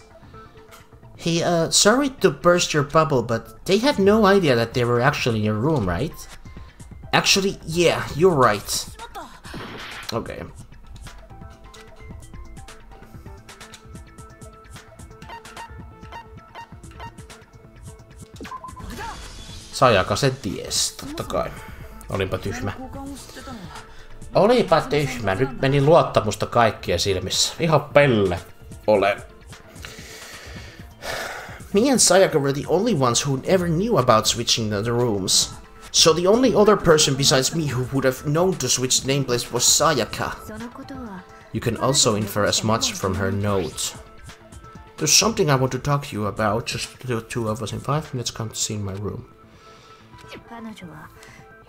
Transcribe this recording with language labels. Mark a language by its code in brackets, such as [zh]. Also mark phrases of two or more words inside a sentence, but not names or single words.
[en] Hey, sorry to burst your bubble, but they had no idea that they were actually in your room, right? Actually, yeah, you're right. Okay. [fi] Sayaka sen ties, totta kai. Olipa tyhmä. Olipa tyhmä, nyt meni luottamusta kaikkia silmissä. Ihan pelle ole. [en] Me and Sayaka were the only ones who ever knew about switching the rooms. So the only other person besides me who would have known to switch the nameplates was Sayaka. You can also infer as much from her note. There's something I want to talk to you about. Just the two of us in 5 minutes come to see in my room.